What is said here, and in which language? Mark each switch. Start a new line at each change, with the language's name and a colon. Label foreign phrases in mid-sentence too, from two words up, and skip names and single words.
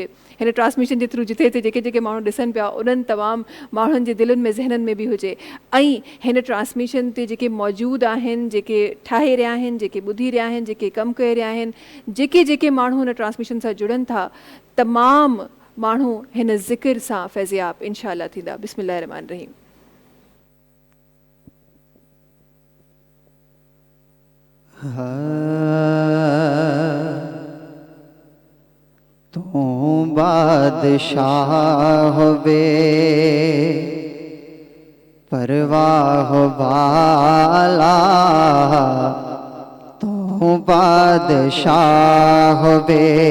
Sindhi: हिन ट्रांसमिशन जे थ्रू जिथे जिथे जेके जेके माण्हू ॾिसनि पिया उन्हनि तमामु माण्हुनि जे दिलनि में ज़हननि में बि हुजे। ऐं हिन ट्रांसमिशन ते जेके मौजूदु आहिनि, जेके ठाहे रहिया आहिनि, जेके ॿुधी रहिया आहिनि, जेके कमु करे रहिया आहिनि, जेके जेके माण्हू हिन ट्रांसमिशन सां जुड़नि था, तमामु माण्हू हिन ज़िक्र सां फैज़याब
Arabic: إن شاء الله
Sindhi: थींदा।
Arabic: بسم الله الرحمن الرحيم.
Urdu: تو بادشاہ بے پرواہ والا، تو بادشاہ بے